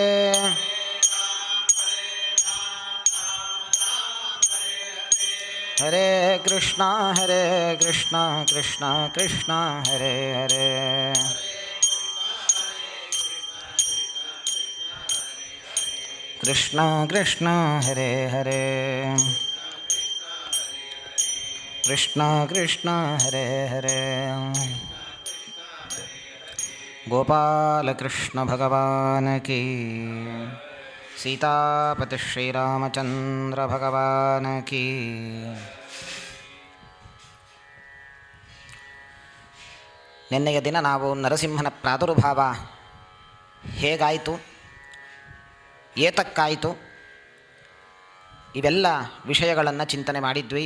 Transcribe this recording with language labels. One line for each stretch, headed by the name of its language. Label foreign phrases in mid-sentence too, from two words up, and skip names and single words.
Sanskrit: ಹರೇ ಕೃಷ್ಣ ಕೃಷ್ಣ ಕೃಷ್ಣ ಹರೇ ಹರೇ. ಕೃಷ್ಣ ಕೃಷ್ಣ ಹರೇ ಹರೇ. ಕೃಷ್ಣ ಕೃಷ್ಣ ಹರೇ ಹರೇ.
Hindi: ಗೋಪಾಲಕೃಷ್ಣ ಭಗವಾನ್ ಕೀ. ಸೀತಾಪತಿ ಶ್ರೀರಾಮಚಂದ್ರ ಭಗವಾನ್ ಕೀ.
Kannada: ನಿನ್ನೆಯ ದಿನ ನಾವು ನರಸಿಂಹನ ಪ್ರಾದುರ್ಭಾವ ಹೇಗಾಯಿತು, ಏತಕ್ಕಾಯಿತು, ಇವೆಲ್ಲ ವಿಷಯಗಳನ್ನು ಚಿಂತನೆ ಮಾಡಿದ್ವಿ.